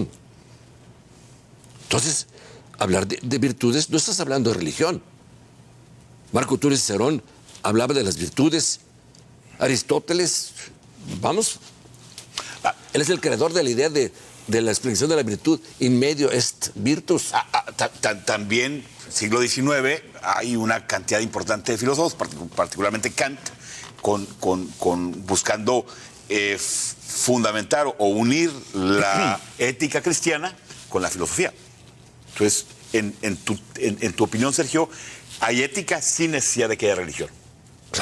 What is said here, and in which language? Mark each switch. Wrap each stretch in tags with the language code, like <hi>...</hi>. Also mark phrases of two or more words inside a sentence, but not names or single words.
<es>Entonces, hablar de virtudes, no estás hablando de religión. Marco Tulio Cicerón hablaba de las virtudes. Aristóteles, vamos, él es el creador de la idea de la explicación de la virtud,</es> <la>in medio est virtus.</la> <es>También, siglo XIX, hay una cantidad importante de filósofos, particularmente Kant, buscando fundamentar o unir la ética cristiana con la filosofía. Entonces, en tu opinión, Sergio, ¿hay ética sin necesidad de que haya religión?</es>